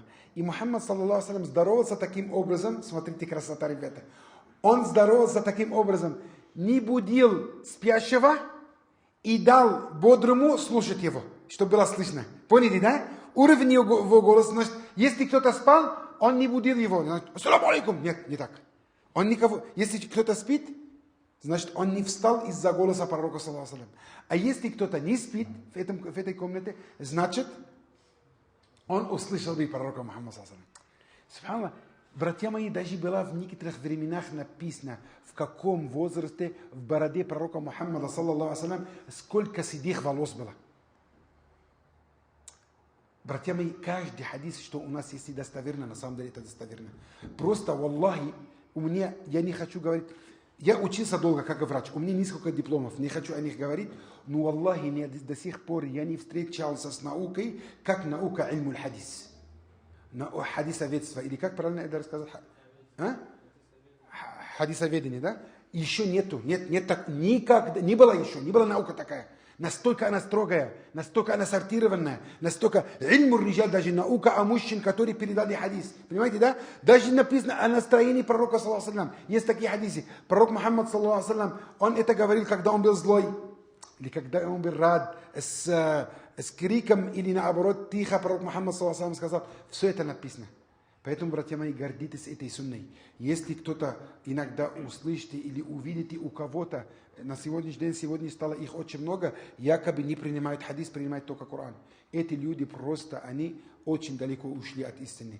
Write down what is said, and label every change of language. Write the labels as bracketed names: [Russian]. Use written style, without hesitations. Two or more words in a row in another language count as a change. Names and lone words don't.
[Russian] И Мухаммад, [Arabic] صلى الله عليه, [Russian] здоровался таким образом, смотрите, красота, ребята. Он здоровался таким образом, не будил спящего и дал бодрому слушать его, чтобы было слышно. Поняли, да? уровень его голоса. Значит, если кто-то спал, он не будил его. Значит, [Arabic] السلام عليكم. [Russian] Нет, не так. Он никого... Если кто-то спит, значит, он не встал из-за голоса пророка, [Arabic] صلى الله عليه وسلم. [Russian] А если кто-то не спит в этой комнате, значит, он услышал бы пророка Мухаммада, [Arabic] صلى الله عليه وسلم. [Russian] Субханаллах, братья мои, даже было в некоторых временах написано, в каком возрасте в бороде пророка Мухаммада, [Arabic] صلى الله عليه وسلم, [Russian] сколько седых волос было. Братья мои, каждый хадис, что у нас есть, достоверно, на самом деле это достоверно. Просто, валлахи, у меня, я не хочу говорить, я учился долго как врач, у меня несколько дипломов, не хочу о них говорить, но, валлахи, до сих пор я не встречался с наукой, как наука [Arabic] علم الحديث. [Russian] Хадисоведство, или как правильно это рассказать? Хадисоведение, да? Еще нету, нет так, никогда, не было еще, не была наука такая. Настолько она строгая, настолько она сортированная, настолько [Arabic] علم الرجال, [Russian] даже наука о мужчин, которые передали хадис. Понимаете, да? Даже написано о настроении пророка, [Arabic] صلى الله عليه وسلم. [Russian] Есть такие хадисы. [Arabic] Пророк Мухаммад, صلى الله عليه وسلم, [Russian] он это говорил, когда он был злой, или когда он был рад, с криком, или наоборот, тихо. [Arabic] Пророк Мухаммад, صلى الله عليه وسلم, [Russian] сказал, все это написано. Поэтому, братья мои, гордитесь этой сунной. Если кто-то иногда услышите или увидите у кого-то, на сегодняшний день, сегодня стало их очень много, якобы не принимают хадис, принимают только Коран. Эти люди просто, они очень далеко ушли от истины.